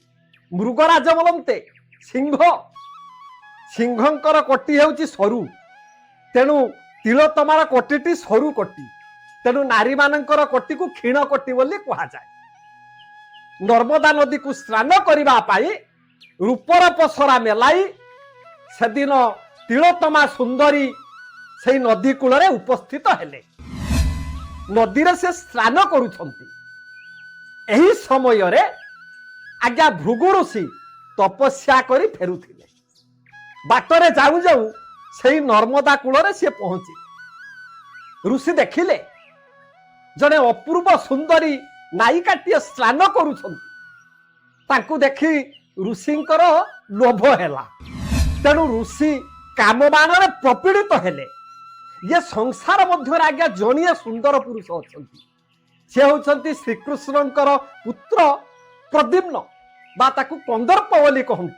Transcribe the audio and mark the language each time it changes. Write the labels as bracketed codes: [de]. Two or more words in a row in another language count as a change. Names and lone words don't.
[or] ମୃଗରାଜ ବୋଲନ୍ତେ ସିଂହ ସିଂହଙ୍କର କଟି ହେଉଛି ସରୁ ତେଣୁ ତିଳୋତ୍ତମାର କଟିଟି ସରୁ କଟି ତେଣୁ ନାରୀ ମାନଙ୍କର କଟି କୁ କ୍ଷୀଣ କଟି ବୋଲି କୁହା ଯାଏ। ନର୍ମଦା ନଦୀ କୁ ସ୍ନାନ କରିବା ପାଇଁ ରୂପର ପସରା ମେଲାଇ ସେ ଦିନ ତିଳୋତ୍ତମା ସୁନ୍ଦରୀ ସେ ନଦୀ କୂଳ ରେ ଉପସ୍ଥିତ ହେଲେ। ନଦୀ ରେ ସେ ସ୍ନାନ କରୁଛନ୍ତି। ଏହି ସମୟ ରେ ଆଜ୍ଞା ଭୃଗୁ ଋଷି ତପସ୍ୟା କରି ଫେରୁଥିଲେ। ବାଟରେ ଯାଉ ଯାଉ ସେ ନର୍ମଦା କୂଳ ରେ ସେ ପହଞ୍ଚେ। ଋଷି ଦେଖିଲେ ଜଣେ ଅପୂର୍ବ ସୁନ୍ଦରୀ ନାୟିକାଟିଏ ସ୍ନାନ କରୁଛନ୍ତି। ତାଙ୍କୁ ଦେଖି ଋଷିଙ୍କର ଲୋଭ ହେଲା ତେଣୁ ଋଷି କାମବାଣ ରେ ପ୍ରପୀଡ଼ିତ ହେଲେ। ଏ ସଂସାର ମଧ୍ୟ ଆଜ୍ଞା ଜଣିଏ ସୁନ୍ଦର ପୁରୁଷ ଅଛନ୍ତି ସେ ହେଉଛନ୍ତି ଶ୍ରୀକୃଷ୍ଣଙ୍କର ପୁତ୍ର ପ୍ରଦ୍ୟୁମ୍ନ ବା ତାକୁ କନ୍ଦର୍ପ ବୋଲି କହନ୍ତି।